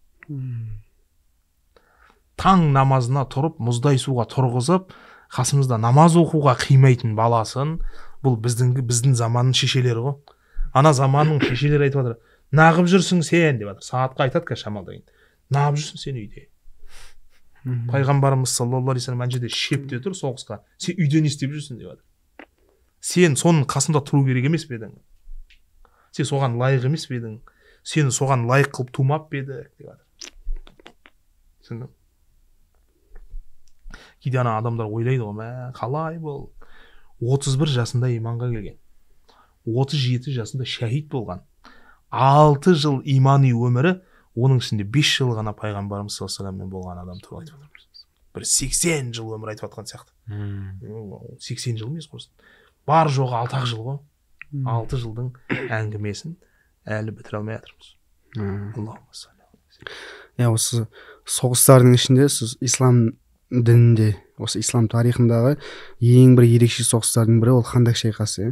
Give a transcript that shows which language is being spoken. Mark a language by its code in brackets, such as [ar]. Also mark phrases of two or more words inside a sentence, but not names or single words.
[kk] Таң намазына тұрып, мұздай суға тұрғызып, қасымызда намаз оқуға қимайтын баласын, бұл біздің заманның шешелері ғой. Ана заманның шешелері айтып жатыр: "Нағып жүрсің сен" деп жатыр. Сағатқа айтады ка шамалдайын. "Нағып жүрсің сен үйде." Пайғамбарымыз [ar] صلى الله عليه وسلم [kk] ана жерде шепте тұр соғысқа. "Сен үйде не істеп жүрсің" деп жатыр. "Сен соның қасында тұру керек емес пе едің? Сен соған лайық емес пе едің? Сені соған лайық қылып тумап па еді" деп жатыр. Түсіндің? Кейде ана адамдар ойлайды ғой: "Мә, қалай бұл? 31 жасында иманға келген. 37 жасында шәһид болған. 6 жыл имани өмірі, оның ішінде 5 жыл ғана пайғамбарымыз [ar] صلى الله عليه وسلم [kk] болған адам туралы айтып жатырмыз. Бір 80 жыл өмір айтып жатқан сияқты." 80 жыл емес құрсын. Бар жоғы 6 жыл ғой. 6 жылдың әңгімесін әлі бітіре алмай жатырмыз. [ar] اللهم صل. [kk] Осы соғыстардың ішінде сіз ислам дінінде, осы ислам тарихындағы ең бір ерекше соғыстардың бірі ол Хандак шайқасы.